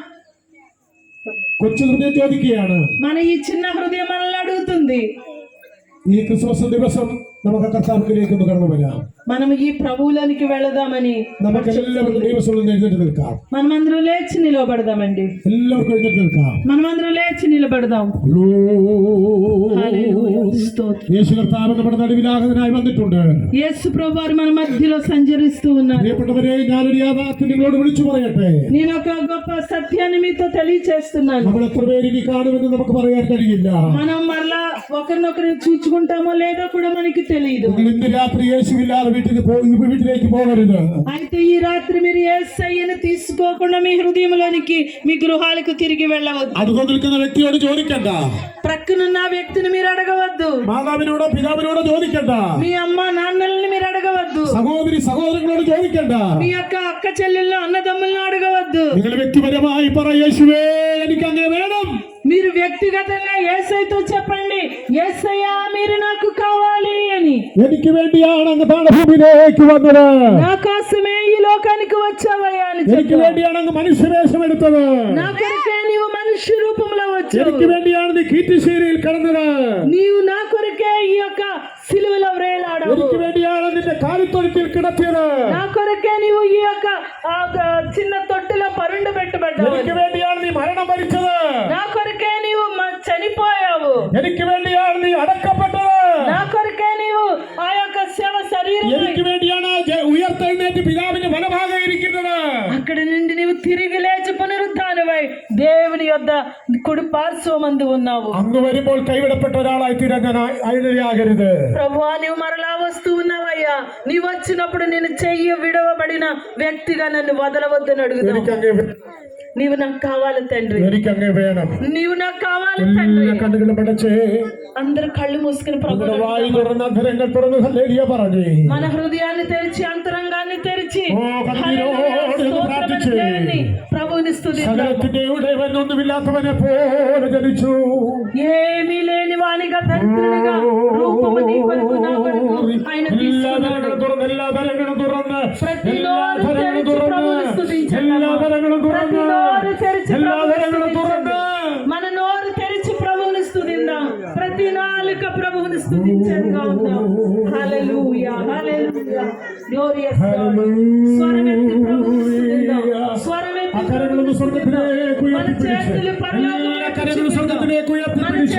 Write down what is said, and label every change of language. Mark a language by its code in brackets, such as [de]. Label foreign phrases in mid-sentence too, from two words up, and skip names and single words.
[ml] കൊച്ചു ഹൃദയം ചോദിക്കുകയാണ്. [te] మన ఈ చిన్న హృదయం మనల్ని అడుగుతుంది. [ml] ഈ ക്രിസ്മസ് ദിവസം നമുക്ക് കർത്താവിലേക്ക് ഒന്ന് കടന്നു വരാം. [te] మనం ఈ ప్రభువులోనికి వెళదామని [ml] നമുക്ക് എല്ലാവർക്കും ദൈവസ്ഥലിൽ എഴുന്നേറ്റ് നിൽക്കാം. [te] మనమందరం లేచి నిలబడదామండి. [ml] എല്ലാവർക്കും എഴുന്നേറ്റ് നിൽക്കാം. [te] మనమందరం లేచి నిలబడదాం. హల్లెలూయా. స్తోత్రం. [ml] യേശു കർത്താവ് നമ്മുടെ നടുവിലാകനായി വന്നിട്ടുണ്ട്. [te] యేసు ప్రభువారు మన మధ్యలో సంచరిస్తూ ఉన్నారు. [ml] പ്രിയപ്പെട്ടവരെ, ഞാനൊരു യാഥാർത്ഥ്യം നിങ്ങളോട് വിളിച്ചു പറയട്ടെ. [te] నేను ఒక గొప్ప సత్యాన్ని మీతో తెలియచేస్తున్నాను. [ml] നമ്മൾ എത്ര പേര് ഇനി കാണുമെന്ന് നമുക്ക് പറയാൻ കഴിയില്ല. [te] మనం మరలా ఒకరినొకరిని చూచుకుంటామో లేదో కూడా మనకి తెలియదు. [ml] നിങ്ങൾ ഇന്ന് രാത്രി യേശുവില്ലാതെ വീട്ടിലേക്ക് പോകരുത്. [te] అయితే ఈ రాత్రి మీరు యేసయ్యను తీసుకోకుండా మీ హృదయంలోనికి మీ గృహాలకు తిరిగి వెళ్ళవద్దు. [ml] അതുകൊണ്ട് നിൽക്കുന്ന വ്യക്തിയോട് ചോദിക്കണ്ട. [te] ప్రక్కనున్న ఆ వ్యక్తిని మీరు అడగవద్దు. [ml] മാതാവിനോടോ പിതാവിനോടോ ചോദിക്കണ്ട. [te] మీ అమ్మ నాన్నల్ని మీరు అడగవద్దు. [ml] സഹോദരി സഹോദരങ്ങളോട് ചോദിക്കണ്ട. [te] మీ యొక్క అక్క చెల్లెళ్ళు అన్నదమ్ములను అడగవద్దు. [ml] നിങ്ങൾ വ്യക്തിപരമായി പറ, യേശുവേ എനിക്ക് അങ്ങനെ വേണം. [te] మీరు వ్యక్తిగతంగా యేసయ్యతో చెప్పండి, యేసయ్యా మీరు నాకు కావాలి అని. [ml] എനിക്ക് വേണ്ടിയാണ് അങ്ങ് താണഭൂമിയിലേക്ക് വന്നത്. [te] నా కోసమే ఈ లోకానికి వచ్చావయ్యా అని [ml] എനിക്ക് [te] చెప్పు. [ml] വേണ്ടിയാണ് അങ്ങ് മനുഷ്യവേഷം എടുത്തത്. [te] నా కొరకే నీవు మనుష్య రూపంలో వచ్చావు. [ml] എനിക്ക് വേണ്ടിയാണ് നീ കീർത്തിശ്ശേരിയിൽ കടന്നത്. [te] నీవు నా కొరకే ఈ యొక్క సిలువలో వేలాడావు. [ml] എനിക്ക് വേണ്ടിയാണ് നിന്റെ കാലിത്തൊഴുത്തിൽ കിടത്തിയത്. [te] నా కొరకే నీవు ఈ యొక్క చిన్న తొట్టిలో పరుండు పెట్టబడ్డావు. [ml] എനിക്ക് വേണ്ടിയാണ് നീ മരണം വരിച്ചത്. [te] నా కొరకే నీవు చనిపోయావు. [ml] എനിക്ക് വേണ്ടിയാണ് നീ അടക്കപ്പെട്ടത്. [te] నా కొరకే నీవు ఆ యొక్క శవ శరీరం [ml] എനിക്ക് വേണ്ടിയാണ് ഉയർത്തെഴുന്നേറ്റ് പിതാവിന്റെ വലഭാഗം ഇരിക്കുന്നത്. [te] అక్కడ నుండి నీవు తిరిగి లేచి పునరుద్ధానమై దేవుని యొద్ద కుడి పార్శ్వమందు ఉన్నావు. [ml] അങ്ങ് വരുമ്പോൾ കൈവിടപ്പെട്ട ഒരാളായി തീരാൻ ഞാൻ ഇടയാകരുത്. [te] ప్రభువా నీవు మరలా వస్తూ ఉన్నావయ్యా. నీవు వచ్చినప్పుడు నేను చెయ్యి విడవబడిన వ్యక్తిగా నన్ను వదలవద్దని అడుగుతాను. [ml] എനിക്കങ്ങ് [te] నీవు నాకు కావాలి తండ్రి. [ml] എനിക്കങ്ങ് വേണം. [te] నీవు నాకు కావాలి తండ్రి. [ml] എല്ലാ കണ്ണുകളും അടച്ച് [te] అందరు కళ్ళు మూసుకుని ప్రభు [ml] നമ്മുടെ വായി തുറന്ന് അധരങ്ങൾ തുറന്ന് ഹല്ലേലൂയ പറഞ്ഞേ. [te] మన హృదయాన్ని తెరిచి అంతరంగాన్ని తెరిచి [ml] ഓ, കണ്ണീരോടെ ഒന്ന് പ്രാർത്ഥിച്ച്. [te] ప్రభువుని స్తుతిద్దాం. [ml] സകലത്തിന്റെ ഉടയവൻ ഒന്നുമില്ലാത്തവനെ പോലെ ജനിച്ചു. [te] ఏమీ లేని వానిగా దరిద్రునిగా రూపము నీ కొరకు నా కొరకు ఆయన [ml] എല്ലാ [te] తీసుకున్నాడు. [ml] തരങ്ങളും തുറന്ന് എല്ലാ തരങ്ങളും തുറന്ന് [te] ప్రతి [ml] എല്ലാ [te] నోరు [ml] തരങ്ങളും [te] తెరిచి [ml] തുറന്ന് [te] ప్రభువుని స్తుతించండి. [ml] എല്ലാ തരങ്ങളും [te] ప్రతి [ml] തുറന്ന് [te] నోరు తెరిచి [ml] എല്ലാ [te] ప్రభువుని [ml] തരങ്ങളും തുറന്ന് [te] స్తుతించండి. మన నోరు తెరిచి ప్రభువుని స్తుతిద్దాం. ప్రతి నాలుక ప్రభువుని స్తుతించంగా ఉందాం. హల్లెలూయా హల్లెలూయా [en] glorious God. [te] స్వరమెత్తి ప్రభువుని స్తుతిద్దాం. స్వరమెత్తి [ml] അക്കരങ്ങളൊന്ന് സ്വർഗത്തിലേക്ക് [te] మన చేతులు [ml] എല്ലാ കരങ്ങളും സ്വർഗത്തിലേക്ക് ഉയർത്തിപ്പിടിച്ച്